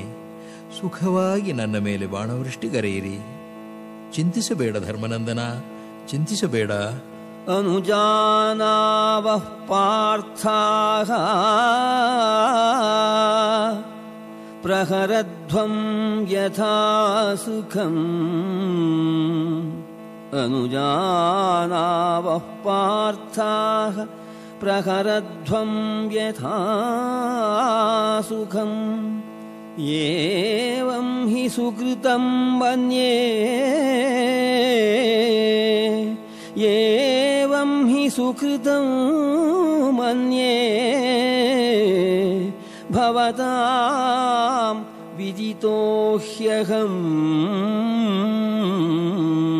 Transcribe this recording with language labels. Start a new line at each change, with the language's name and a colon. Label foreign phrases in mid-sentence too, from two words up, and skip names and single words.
Kannada: ಸುಖವಾಗಿ ನನ್ನ ಮೇಲೆ ಬಾಣವೃಷ್ಟಿಗರೆಯಿರಿ. ಚಿಂತಿಸಬೇಡ ಧರ್ಮನಂದನ, ಚಿಂತಿಸಬೇಡ.
Sanskrit: ಅನುಜಾನಾವಃ ಪಾರ್ಥಾಃ ಪ್ರಹರಧ್ವಂ ಯಥಾ ಸುಖಂ. ಅನುಜಾನಾವಃ ಪಾರ್ಥಾಃ ಪ್ರಹರಧ್ವಂ ಯಥಾ ಸುಖಂ. ಏವಂ ಹಿ ಸುಕೃತಂ ಮನ್ಯೇ ಏವಂ ಹಿ ಸುಕೃತಂ ಮನ್ಯೇ ಭವತಾಂ ವಿದಿತೋ ಹ್ಯಹಂ.